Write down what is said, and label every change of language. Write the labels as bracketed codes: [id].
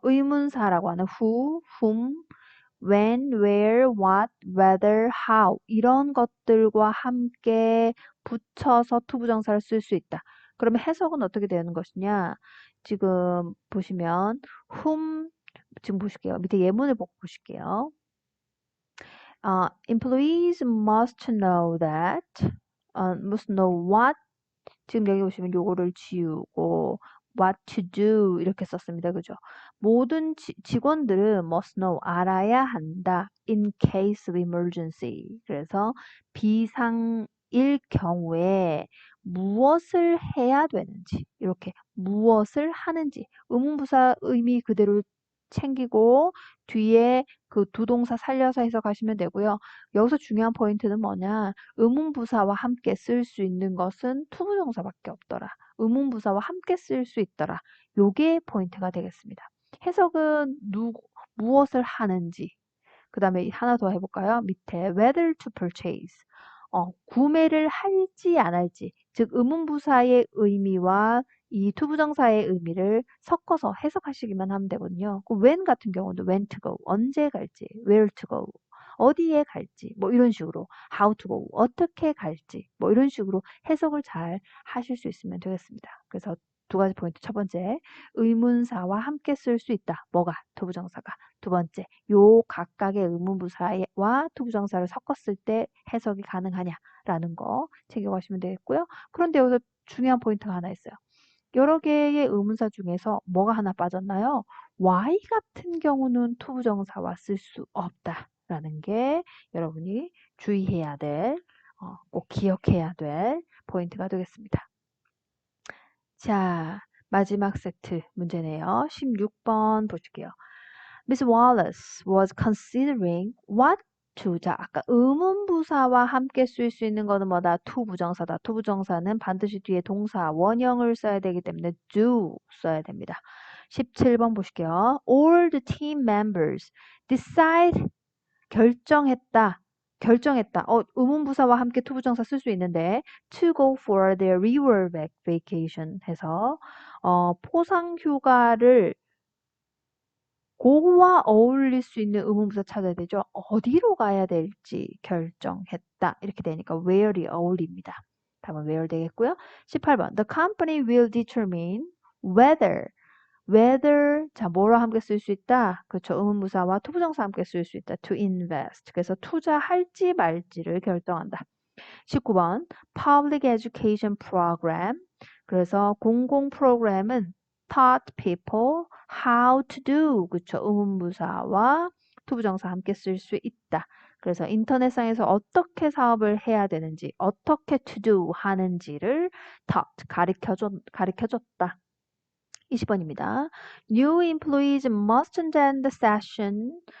[ko] 의문사라고 하는 who, whom, when, where, what, whether, how 이런 것들과 함께 붙여서 투부정사를 쓸 수 있다. 그러면 해석은 어떻게 되는 것이냐? 지금 보시면 whom 지금 보실게요. 밑에 예문을 보고 보실게요. [en] Employees must know that, must know what [ko] 지금 여기 보시면 요거를 지우고 [en] what to do [ko] 이렇게 썼습니다. 그죠? 모든 직원들은 [en] must know [ko] 알아야 한다. [en] in case of emergency. [ko] 그래서 비상일 경우에 무엇을 해야 되는지 이렇게 무엇을 하는지 의문부사 의미 그대로 챙기고 뒤에 그 두 동사 살려서 해석하시면 되고요. 여기서 중요한 포인트는 뭐냐? 의문부사와 함께 쓸 수 있는 것은 투부정사밖에 없더라. 의문부사와 함께 쓸 수 있더라. 요게 포인트가 되겠습니다. 해석은 무엇을 하는지. 그 다음에 하나 더 해볼까요? 밑에 [en] whether to purchase. [ko] 구매를 할지 안 할지. 즉 의문부사의 의미와 이 투부정사의 의미를 섞어서 해석하시기만 하면 되거든요. 그 when 같은 경우는 when to go, 언제 갈지, where to go, 어디에 갈지, 뭐 이런 식으로 how to go, 어떻게 갈지, 뭐 이런 식으로 해석을 잘 하실 수 있으면 되겠습니다. 그래서 두 가지 포인트. 첫 번째, 의문사와 함께 쓸 수 있다. 뭐가? 투부정사가. 두 번째, 요 각각의 의문부사와 투부정사를 섞었을 때 해석이 가능하냐라는 거 챙겨가시면 되겠고요. 그런데 여기서 중요한 포인트가 하나 있어요. 여러 개의 의문사 중에서 뭐가 하나 빠졌나요? Y 같은 경우는 투부정사와 쓸 수 없다라는 게 여러분이 주의해야 될, 꼭 기억해야 될 포인트가 되겠습니다. 자, 마지막 세트 문제네요. 16번 보실게요. [en] Miss Wallace was considering what to. [ko] 자, 아까 의문부사와 함께 쓸 수 있는 거는 뭐다? 투부정사다. 투부정사는 반드시 뒤에 동사, 원형을 써야 되기 때문에 do 써야 됩니다. 17번 보실게요. [en] All the team members decide [ko] 결정했다. 결정했다. 의문부사와 함께 투부정사 쓸 수 있는데 [en] to go for their river vacation [ko] 해서 포상 휴가를 고와 어울릴 수 있는 의문부사 찾아야 되죠. 어디로 가야 될지 결정했다. 이렇게 되니까 where이 어울립니다. 답은 where 되겠고요. 18번 [en] The company will determine whether [ko] 자 뭐로 함께 쓸 수 있다. 그렇죠. 의문부사와 투부정사 함께 쓸 수 있다. [en] to invest. [ko] 그래서 투자할지 말지를 결정한다. [en] 19번 Public Education Program. [ko] 그래서 공공 프로그램은 [en] taught people how to do. [ko] 그쵸. 의문부사와 투부정사 함께 쓸 수 있다. 그래서 인터넷상에서 어떻게 사업을 해야 되는지, 어떻게 to do 하는지를 taught, 가르쳐줬다. 20번입니다. [en] New employees must attend the session.